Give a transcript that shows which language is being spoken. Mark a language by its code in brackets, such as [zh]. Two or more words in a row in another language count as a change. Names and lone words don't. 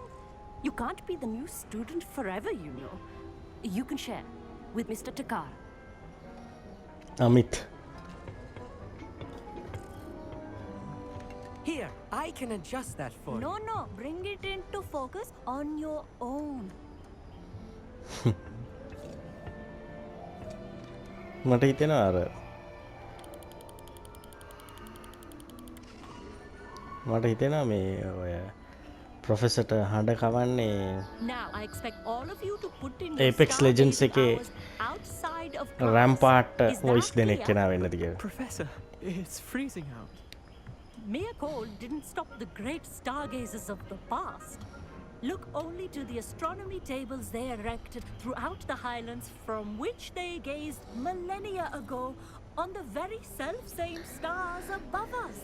[en] You can't be the new student forever, you know. You can share with Mr. Takar. Amit. Here, I can adjust that for you. No, bring it into focus on your own. [si] මට හිතෙනවා අර මට හිතෙනවා මේ ඔය ප්‍රොෆෙසර්ට හඬ කවන්නේ [en] Now I expect all of you to put in [si] Apex Legends එකේ [en] outside of class. [si] Rampart [en] Is that [si] voice දෙනෙක් [en] clear? [si] කෙනා වෙන්නද කියලා. [en] Professor, it's freezing out. Mere cold didn't stop the great stargazers of the past. Look only to the astronomy tables they erected throughout the highlands from which they gazed millennia ago on the very self-same stars above us.